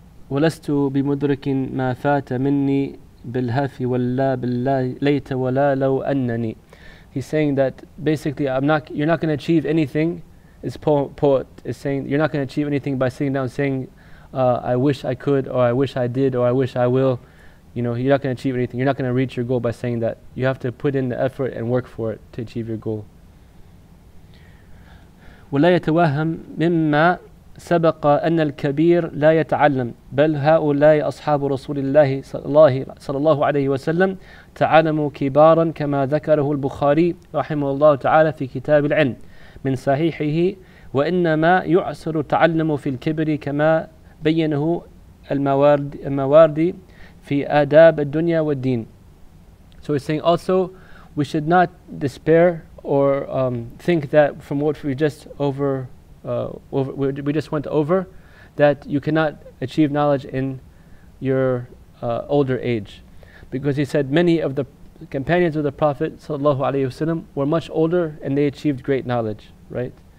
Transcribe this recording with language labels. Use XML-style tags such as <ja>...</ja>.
<ar>ولست بمدرك ما فات مني بالهف ولا بالليت ولا لو أنني.</ar> <en>He's saying that basically you're not going to achieve anything. This poet is saying you're not going to achieve anything by sitting down saying I wish I could, or I wish I did, or I wish I will. You're not going to achieve anything. You're not going to reach your goal by saying that. You have to put in the effort and work for it to achieve your goal.</en> <ar>ولا يتوهم مما سبق أن الكبير لا يتعلم بل هؤلاء أصحاب رسول الله صلى الله عليه وسلم تعلموا كبارا كما ذكره البخاري رحمه الله تعالى في كتاب العلم من صحيحه وإنما يعسر تعلم في الكبر كما بينه المواردي في آداب الدنيا والدين.</ar> <en>So he's saying also we should not despair or think that from what we just we just went over, that you cannot achieve knowledge in your older age, because he said many of the companions of the Prophet ﷺ were much older and they achieved great knowledge, right?</en>